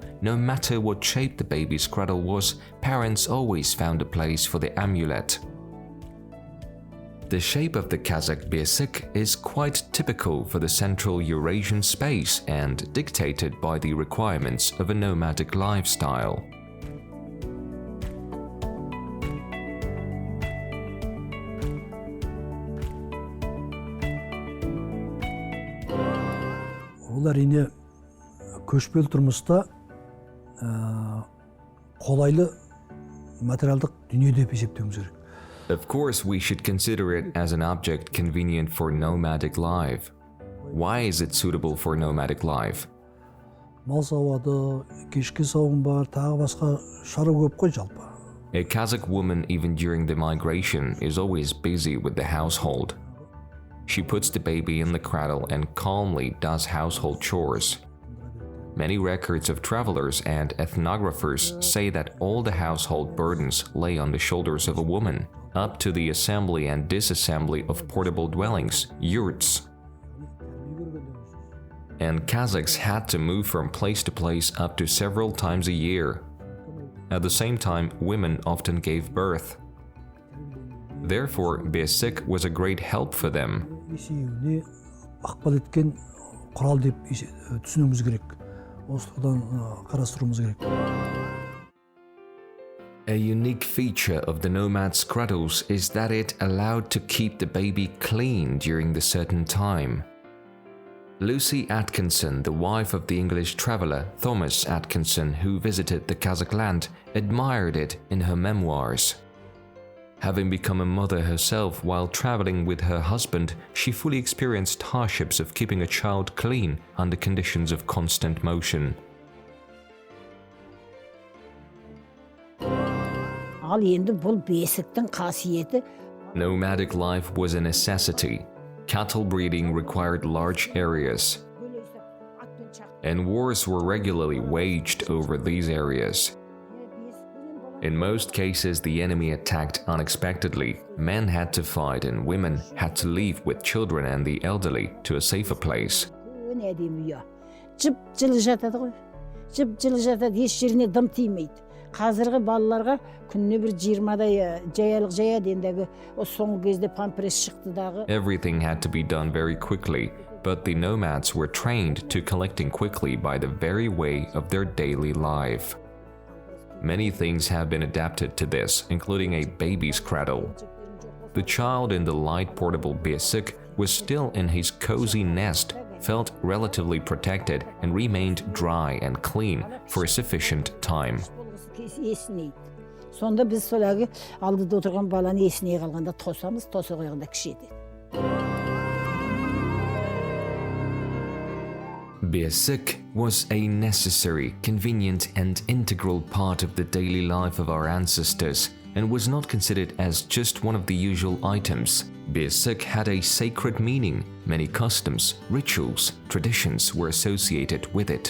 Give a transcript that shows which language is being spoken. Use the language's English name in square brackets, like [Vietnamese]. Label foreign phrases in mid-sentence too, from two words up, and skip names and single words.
[English] No matter what shape the baby's cradle was, parents always found a place for the amulet. The shape of the Kazakh Besik is quite typical for the Central Eurasian space and dictated by the requirements of a nomadic lifestyle. [Kazakh] Ол әрине көшпелі тұрмыста қолайлы материалдық дүние деп есептеуіміз керек. [English] Of course, we should consider it as an object convenient for nomadic life. Why is it suitable for nomadic life? [Kazakh] Мал сауады, кешкі сауын бар, тағы басқа шаруа көп қой жалпы. [English] A Kazakh woman, even during the migration, is always busy with the household. She puts the baby in the cradle and calmly does household chores. Many records of travelers and ethnographers say that all the household burdens lay on the shoulders of a woman, up to the assembly and disassembly of portable dwellings, yurts. And Kazakhs had to move from place to place up to several times a year. At the same time, women often gave birth. Therefore, Besik was a great help for them. [Kazakh] Есеюіне ықпал еткен құрал деп түсінуіміз керек. Осыдан қарастыруымыз керек. [English] A unique feature of the nomads' cradles is that it allowed to keep the baby clean during the certain time. Lucy Atkinson, the wife of the English traveler Thomas Atkinson, who visited the Kazakh land, admired it in her memoirs. Having become a mother herself while traveling with her husband, she fully experienced hardships of keeping a child clean under conditions of constant motion. [Kazakh] Ал енді бұл бесіктің қасиеті. [English] Nomadic life was a necessity. Cattle breeding required large areas, and wars were regularly waged over these areas. In most cases, the enemy attacked unexpectedly. Men had to fight and women had to leave with children and the elderly to a safer place. [Kazakh] Жып-жылы жатады ғой. Жып-жылы жатады, еш жеріне дым тимейді. Қазіргі балаларға күніне бір 20-дай жаялық жаяды, ендегі соңғы кезде памперс шықты дағы. [English] Everything had to be done very quickly, but the nomads were trained to collecting quickly by the very way of their daily life. Many things have been adapted to this, including a baby's cradle. The child in the light portable Besik was still in his cozy nest, felt relatively protected, and remained dry and clean for a sufficient time. [Kazakh] Есінейді. Сонда біз солағы алдыда отырған баланы есіней қалғанда тосамыз, тоса қойғанда кішетеді. [English] Besik was a necessary, convenient and integral part of the daily life of our ancestors and was not considered as just one of the usual items. Besik had a sacred meaning. Many customs, rituals, traditions were associated with it.